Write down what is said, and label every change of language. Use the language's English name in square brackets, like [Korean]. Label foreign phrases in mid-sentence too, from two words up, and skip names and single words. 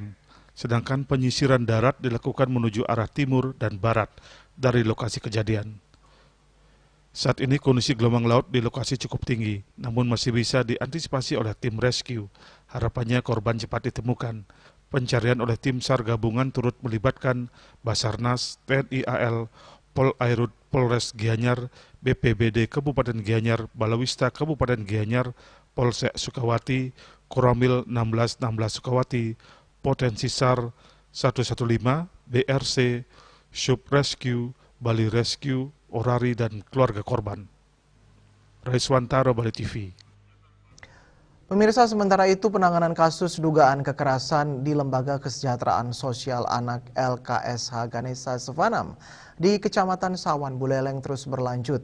[Indonesian] Sedangkan penyisiran darat dilakukan menuju arah timur dan barat dari lokasi kejadian. Saat ini kondisi gelombang laut di lokasi cukup tinggi, namun masih bisa diantisipasi oleh tim rescue. Harapannya korban cepat ditemukan. Pencarian oleh tim SAR gabungan turut melibatkan Basarnas, TNI AL, Pol Airut Polres Gianyar, BPBD Kabupaten Gianyar, Balawista Kabupaten Gianyar, Polsek Sukawati, Koramil 1616 Sukawati, Potensi SAR 115, BRC, Sub Rescue, Bali Rescue, Orari, dan keluarga korban. Raiswantara, Bali TV. Pemirsa, sementara itu penanganan kasus dugaan kekerasan di Lembaga Kesejahteraan Sosial Anak LKSH Ganesha Sevanam di Kecamatan Sawan, Buleleng terus berlanjut.